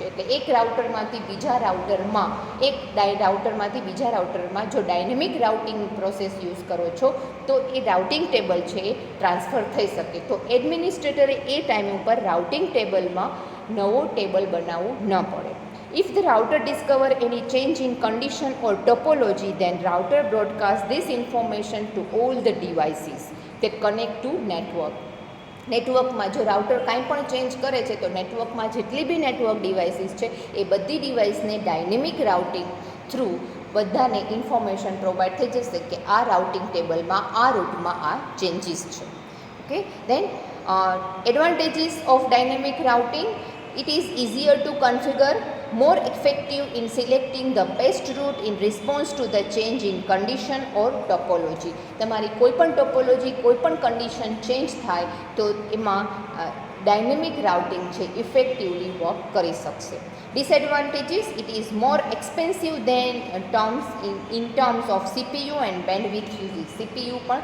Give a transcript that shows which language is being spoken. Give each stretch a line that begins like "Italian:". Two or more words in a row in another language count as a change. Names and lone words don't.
Gujarati: એટલે એક રાઉટરમાંથી બીજા રાઉટરમાં, રાઉટરમાંથી બીજા રાઉટરમાં જો
English: dynamic routing process
Gujarati: યુઝ કરો છો તો એ
English: routing table
Gujarati: છે એ ટ્રાન્સફર થઈ શકે. તો એડમિનિસ્ટ્રેટરે એ ટાઈમ ઉપર રાઉટિંગ ટેબલમાં નવો ટેબલ બનાવવું ન પડે.
English: If the router discover any change in condition or topology, then router broadcast this information to all the devices that connect to network.
Gujarati: નેટવર્કમાં જો રાઉટર કાંઈ પણ ચેન્જ કરે છે તો નેટવર્કમાં જેટલી બી
English: network devices
Gujarati: છે એ બધી ડિવાઇસને
English: dynamic routing through
Gujarati: બધાને ઇન્ફોર્મેશન પ્રોવાઈડ થઈ જશે કે આ રાઉટિંગ ટેબલમાં આ રૂટમાં આ ચેન્જીસ છે.
English: okay, then advantages of dynamic routing. It is easier to configure, more effective in selecting the best route in response to the change in condition or topology.
Gujarati: તમારી કોઈપણ ટોપોલોજી, કોઈપણ કન્ડિશન ચેન્જ થાય તો એમાં
English: dynamic routing
Gujarati: છે
English: effectively work
Gujarati: કરી શકશે. ડિસએડવાન્ટેજીસ.
English: it is more expensive than terms of CPU and bandwidth usage.